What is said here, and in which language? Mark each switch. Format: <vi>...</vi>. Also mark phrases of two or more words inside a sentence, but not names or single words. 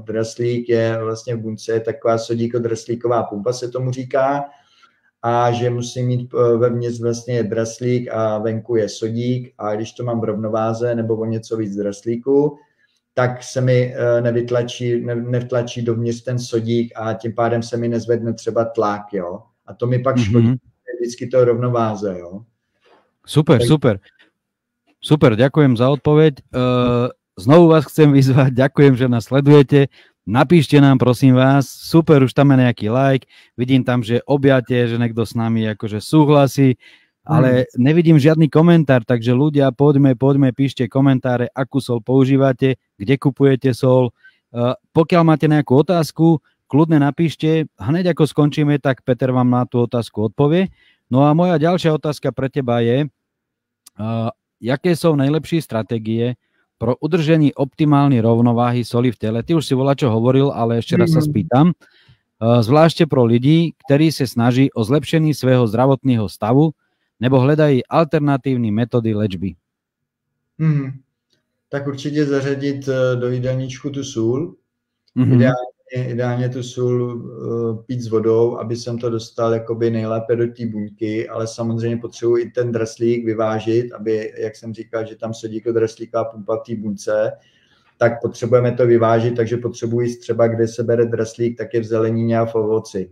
<cs>Draslík je vlastně v bunce, je taková sodíko-draslíková pumpa, se tomu říká, a že musím mít vevnitř vlastně draslík a venku je sodík a když to mám v rovnováze nebo o něco víc draslíku, tak se mi nevtlačí dovnitř ten sodík a tím pádem se mi nezvedne třeba tlak. Jo? A to mi pak škodí. Vždycky to rovnováze, jo.</cs> <sk>Super, super. Super, ďakujem za odpoveď. Znovu vás chcem vyzvať, ďakujem, že nás sledujete. Napíšte nám, prosím vás, super, už tam je nejaký like, vidím tam, že objate, že niekto s nami akože súhlasí, ale nevidím žiadny komentár, takže ľudia, poďme, píšte komentáre, akú sol používate, kde kupujete sol. Pokiaľ máte nejakú otázku, kľudne napíšte, hneď ako skončíme, tak Peter vám na tú otázku odpovie. No a moja ďalšia otázka pre teba je, jaké sú najlepšie stratégie</sk> <cs>pro udržení</cs> <sk>optimálnej rovnováhy soli v tele? Ty už si volačo hovoril, ale ešte raz sa spýtam.</sk> <cs>Zvláště pro lidi,</cs> <sk>ktorí sa</sk> <cs>snaží o zlepšení svého zdravotného stavu nebo hledají alternatívne metódy léčby. Tak určite zařadit do jídelníčku tu sůl. Ideálně tu sůl pít s vodou, aby jsem to dostal jakoby nejlépe do té buňky, ale samozřejmě potřebuji i ten draslík vyvážit, aby, jak jsem říkal, že tam sodíko draslíková pumpa v té buňce, tak potřebujeme to vyvážit, takže potřebuji jíst třeba, kde se bere draslík, tak je v zelenině a v ovoci.</cs>